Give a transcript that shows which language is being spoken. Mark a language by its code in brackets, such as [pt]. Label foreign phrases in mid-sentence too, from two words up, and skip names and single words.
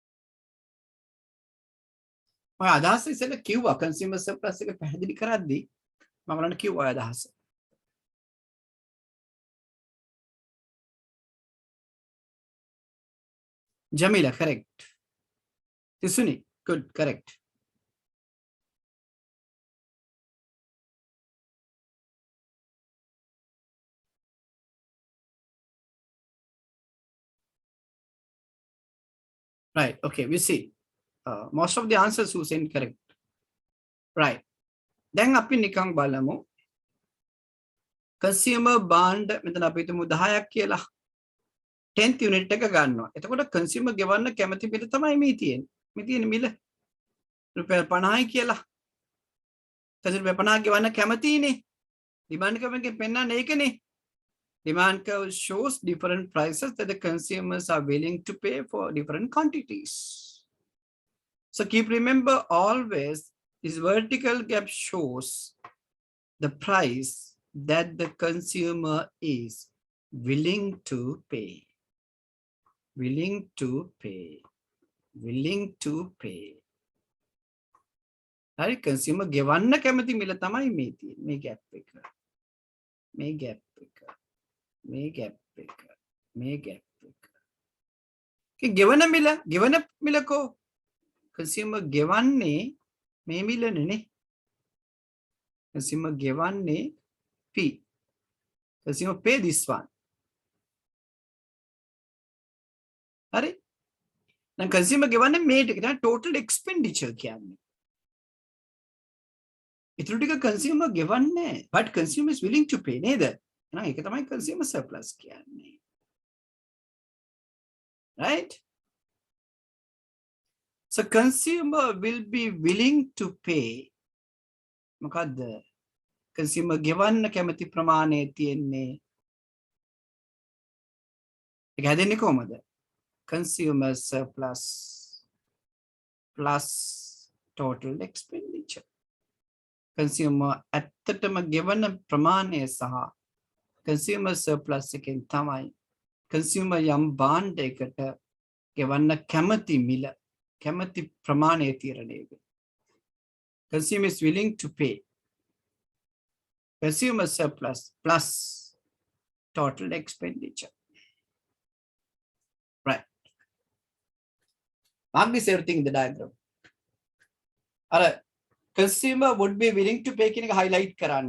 [si] ඔය අදහස ඉස්සෙල්ලා කිව්වා [en] consumer surplus [si] එක පැහැදිලි කරද්දී මමලට කිව්වා අදහස. [en] Jamila, correct. Tisuni, good, correct. Right, okay, we see. Most of the answers who sent correct. Right. [si] දැන් අපි නිකන් බලමු. [en] Consumer bond [si] මෙතන අපි හිතමු 10ක් කියලා. 10th unit එක ගන්නවා. එතකොට consumer ගෙවන්න කැමති මිල තමයි මේ තියෙන්නේ. මේ තියෙන මිල රුපියල් 50යි කියලා. consumer රුපියල් 50 ගෙවන්න කැමතිනේ. [en] demand curve [si] එකෙන් පෙන්නන්නේ ඒකනේ. [en] Demand curve shows different prices that the consumers are willing to pay for different quantities. So keep remember always this vertical gap shows the price that the consumer is willing to pay. Willing to pay. Willing to pay. [si] Right? Consumer ගෙවන්න කැමති මිල තමයි මේ තියෙන්නේ. මේ gap එක. මේ gap එක. මේ gap එක. මේ gap එක. ගෙවන මිලකෝ consumer ගෙවන්නේ මේ මිලනේ. Consumer ගෙවන්නේ P. [en] Consumer pay this one. [si] හරි? දැන් consumer ගෙවන්නේ මේ ටික. දැන් [en] total expenditure [si] කියන්නේ. ඉතුරු ටික consumer ගෙවන්නේ. [en] But consumer is willing to pay නේද? [si] එහෙනම් ඒක තමයි consumer surplus කියන්නේ. Right? [en] So consumer will be willing to pay. [si] මොකද්ද? consumer ගෙවන්න කැමති ප්‍රමාණය තියෙන්නේ. ඒක හැදෙන්නේ කොහමද? [en] Consumer surplus plus total expenditure. [si] Consumer ඇත්තටම ගෙවන ප්‍රමාණය සහ [en] consumer surplus [si] එකෙන් තමයි consumer යම් බාණ්ඩ එකට ගෙවන්න කැමති මිල කැමති ප්‍රමාණය තීරණය වෙන්නේ. [en] Consumer is willing to pay. Consumer surplus plus total expenditure. Right. Mark this everything in the diagram. Alright. Consumer would be willing to pay [si] කියන එක highlight කරන්න.